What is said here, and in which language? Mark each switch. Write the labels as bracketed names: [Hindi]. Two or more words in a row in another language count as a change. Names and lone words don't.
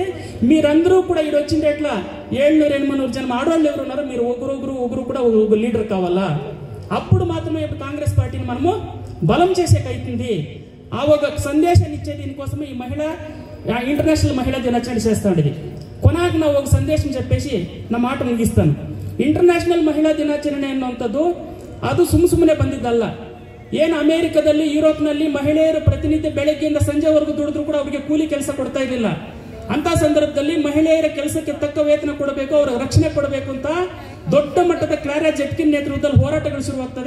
[Telugu] మీరందరూ కూడా ఇక్కడ వచ్చిండే ఎట్లా 700-800 జనం ఆడవాళ్ళు ఎవరు ఉన్నారో మీరు ఒకరు కూడా ఒక లీడర్ కావాలా. అప్పుడు మాత్రమే ఇప్పుడు కాంగ్రెస్ పార్టీని మనము బలం చేసేకైతుంది. ఆ ఒక సందేశాన్ని ఇచ్చే దీనికోసమే ఈ ఇంటర్నేషనల్ మహిళా దినాచరణ చేస్తా ఉండేది. కొనాక నా ఒక సందేశం చెప్పేసి నా మాట ಮುಗಿಸ್ತಾನೆ. [Kannada] ಇಂಟರ್ನ್ಯಾಷನಲ್ ಮಹಿಳಾ ದಿನಾಚರಣೆ ಅನ್ನುವಂಥದ್ದು ಅದು ಸುಮ್ಮನೆ ಬಂದಿದ್ದಲ್ಲ. ಏನು ಅಮೆರಿಕದಲ್ಲಿ ಯುರೋಪ್ನಲ್ಲಿ ಮಹಿಳೆಯರ ಪ್ರತಿನಿತ್ಯ ಬೆಳಗ್ಗೆಯಿಂದ ಸಂಜೆವರೆಗೂ ದುಡಿದ್ರು ಕೂಡ ಅವರಿಗೆ ಕೂಲಿ ಕೆಲಸ ಕೊಡ್ತಾ ಇರಲಿಲ್ಲ. ಅಂತ ಸಂದರ್ಭದಲ್ಲಿ ಮಹಿಳೆಯರ ಕೆಲಸಕ್ಕೆ ತಕ್ಕ ವೇತನ ಕೊಡಬೇಕು, ಅವರ ರಕ್ಷಣೆ ಕೊಡಬೇಕು ಅಂತ ದೊಡ್ಡ ಮಟ್ಟದ ಕ್ಲಾರಾ ಜೆಟ್ಕಿನ್ ನೇತೃತ್ವದಲ್ಲಿ ಹೋರಾಟಗಳು ಶುರುವಾಗ್ತದೆ.